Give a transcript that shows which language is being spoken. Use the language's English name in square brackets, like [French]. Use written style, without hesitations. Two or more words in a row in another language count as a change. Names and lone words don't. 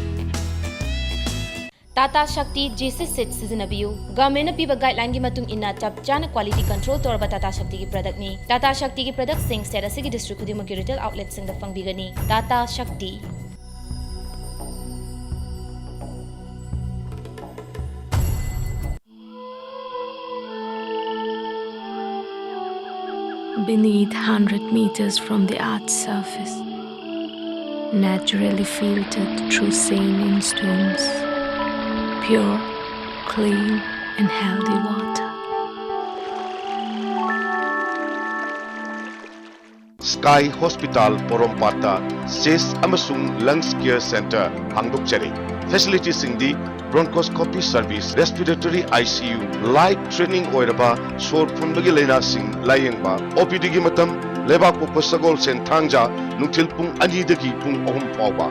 [Manipuri] Tata Shakti JC Sit Sizinabiu. Government piba guideline gi matung inna chap chana [English] quality control [Manipuri] torba Tata Shakti ki product ni. Tata Shakti ki product sing state asigi district khudimaki [English] retail outlet [Manipuri] sing da pangbigani. Tata Shakti. [English] Beneath 100 meters from the Earth's surface, naturally filtered through saline stones, pure, clean and healthy water. [Manipuri] Sky Hospital Porompata CIS amasung Lungs Care Center hangdokchari. Facilities singdi [English] bronchoscopy service, respiratory ICU, light training [Manipuri] oiraba sor phunbagi laina sing layengba OPD gi matam lebak pokpa sagol sen thangja nungthil pung ani dagi pung ahum fawba.